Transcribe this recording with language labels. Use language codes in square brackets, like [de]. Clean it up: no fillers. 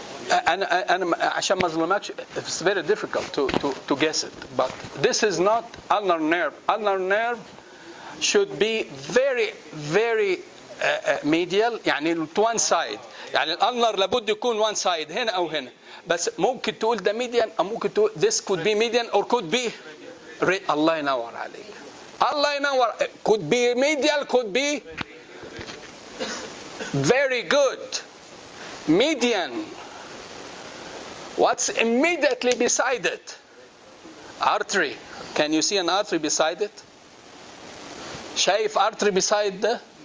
[ar] أنا عشان ما أظلمكش, [en] it's very difficult to guess it. But this is not ulnar nerve. Ulnar nerve should be very, very medial, [ar] يعني [en] to one side. [ar] يعني الألنر لابد يكون one side هنا أو هنا. بس ممكن تقول ده median أو ممكن تقول [en] this could be median or could be [ar] الله ينور عليك. الله ينور. [en] Could be medial, could be very good. Median. What's immediately beside it? Artery. Can you see an artery beside it? [ar] شايف [en] artery beside the?